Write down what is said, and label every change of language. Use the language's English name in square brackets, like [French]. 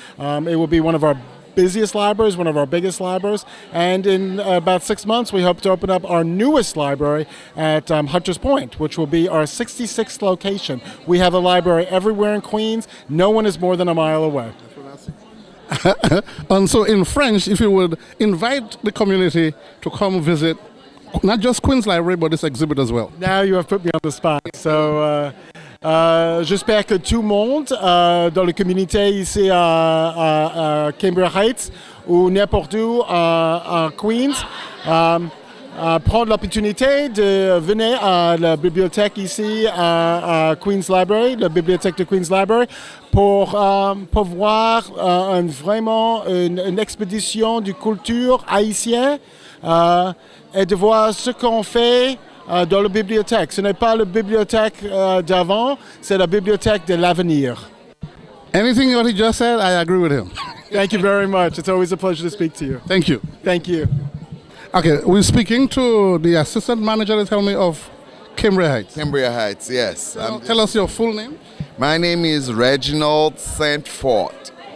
[English] It will be one of our busiest libraries, one of our biggest libraries, and in about 6 months we hope to open up our newest library at Hunters Point, which will be our 66th location. We have a library everywhere in Queens. No one is more than a mile away. And so in French, if you would invite the community to come visit not just Queen's Library, but this exhibit as well. Now you have put me on the spot. [French] So j'espère que tout le monde dans la communauté ici à Cambria Heights ou n'importe où en Queens prendre l'opportunité de venir à la bibliothèque ici à Queen's Library, la bibliothèque de Queen's Library, pour voir vraiment une expédition de culture haïtienne et de voir ce qu'on fait dans la bibliothèque. Ce n'est pas la bibliothèque d'avant, c'est la bibliothèque de l'avenir. [English] Anything that he just said, I agree with him. Thank you very much. It's always a pleasure to speak to you. Thank you. Thank you. Okay, we're speaking to the assistant manager, tell me, of Cambria Heights. Cambria Heights, yes. Tell us your full name. My name is Reginald St. Fort.